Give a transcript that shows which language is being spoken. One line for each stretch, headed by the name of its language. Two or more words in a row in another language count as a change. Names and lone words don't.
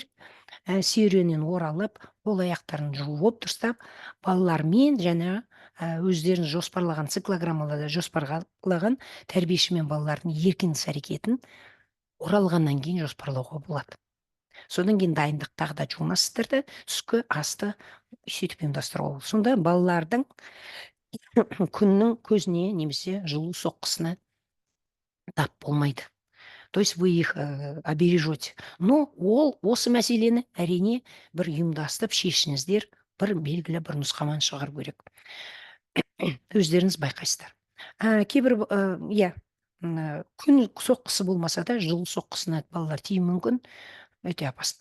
Kazakh: Серуеннен оралып, қол аяқтарын жуып дұрыстап, балалармен және өздеріңіз жоспарлаған циклограммаларда жоспарлаған тәрбиеші мен балалардың еркін іс-әрекетін оралғаннан кейін жоспарлауға болады. Содан кейін дайындық тағы да жуынасыздар да түскі асты сөйтіп ұйымдастыруға болады. Сонда балалардың күннің көзіне немесе жылу соққысына тап болмайды.
Russian: То есть вы их обережете.
Kazakh: Но осы мәселені әрине бір ұйымдастырып шешіңіздер, бір белгілі бір нұсқаманы шығару керек. Өздеріңіз байқайсыздар. Кейбір күн соққысы болмаса да жылу соққысына балалар тиюі мүмкін, өте опасно.